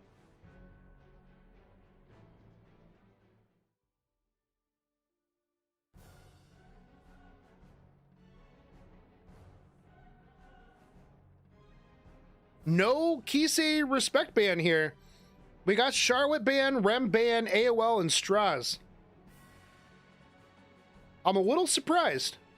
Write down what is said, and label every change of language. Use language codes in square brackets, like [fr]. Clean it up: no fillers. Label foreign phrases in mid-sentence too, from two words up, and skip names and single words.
[en] No Kisei respect ban here. We got Charlotte ban, Rem ban, AOL, and Straz. I'm a little surprised.